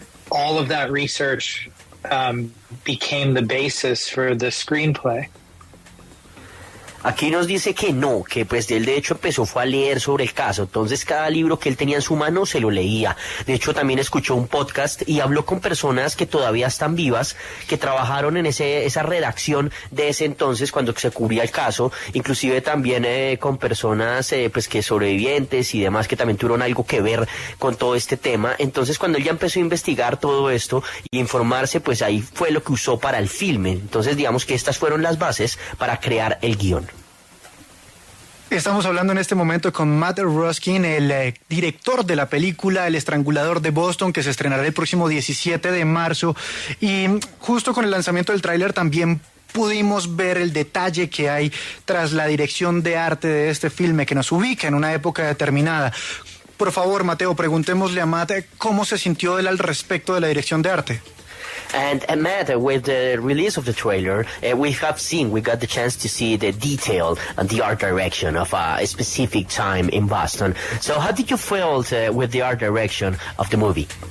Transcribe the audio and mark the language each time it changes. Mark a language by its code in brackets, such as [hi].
[en] All of that research became the basis for the screenplay. [es] Aquí nos dice que no, que pues él de hecho fue a leer sobre el caso, entonces cada libro que él tenía en su mano se lo leía. De hecho también escuchó un podcast y habló con personas que todavía están vivas, que trabajaron en esa redacción de ese entonces cuando se cubría el caso, inclusive también con personas pues que sobrevivientes y demás que también tuvieron algo que ver con todo este tema. Entonces cuando él ya empezó a investigar todo esto y informarse, pues ahí fue lo que usó para el filme. Entonces digamos que estas fueron las bases para crear el guión. Estamos hablando en este momento con Matt Ruskin, el director de la película El estrangulador de Boston, que se estrenará el próximo 17 de marzo. Y justo con el lanzamiento del tráiler también pudimos ver el detalle que hay tras la dirección de arte de este filme, que nos ubica en una época determinada. Por favor, Mateo, preguntémosle a Matt cómo se sintió él al respecto de la dirección de arte. [en] And Matt, with the release of the trailer, we got the chance to see the detail and the art direction of a specific time in Boston. So how did you feel with the art direction of the movie?